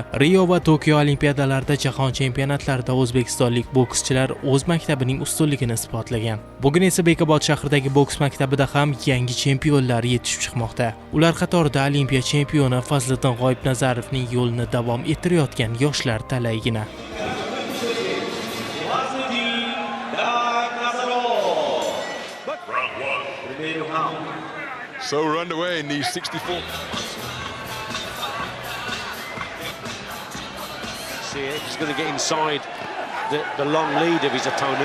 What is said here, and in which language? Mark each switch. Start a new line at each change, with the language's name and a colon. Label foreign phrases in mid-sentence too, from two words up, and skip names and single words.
Uzbek: Rio va Tokio olimpiadalarida, jahon chempionatlarida o'zbekistonlik bokschilar o'z maktabining ustunligini isbotlagan. Bugun esa Bekobod shahridagi boks maktabida ham yangi chempionlar yetishib chiqmoqda. Ular qatorida olimpiya chempioni Fazliddin G'oibnazarovning yo'lini davom ettirayotgan yoshlar talaygina.
English: So we're underway in these 64. See if he's going to get inside the long lead of his opponent.